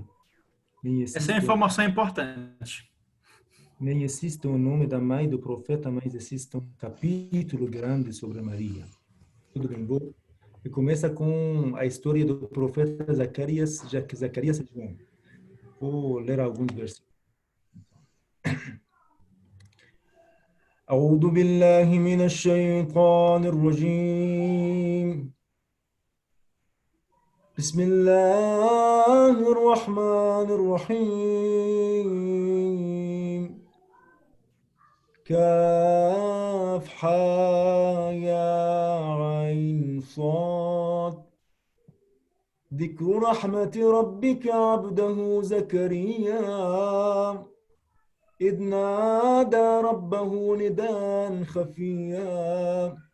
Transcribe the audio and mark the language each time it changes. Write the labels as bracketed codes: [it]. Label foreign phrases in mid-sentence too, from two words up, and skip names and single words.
[pt] Essa é uma informação importante. Nem existe o nome da mãe do profeta, mas existe um capítulo grande sobre Maria. Tudo bem, bom? E começa com a história do profeta Zacarias, já que Zacarias é João. Vou ler alguns versículos. [ar] أعوذ بالله من الشيطان الرجيم بسم الله الرحمن الرحيم كاف حا يا عين صاد ذكر رحمة ربك عبده زكريا إذ نادى ربه نداء خفيا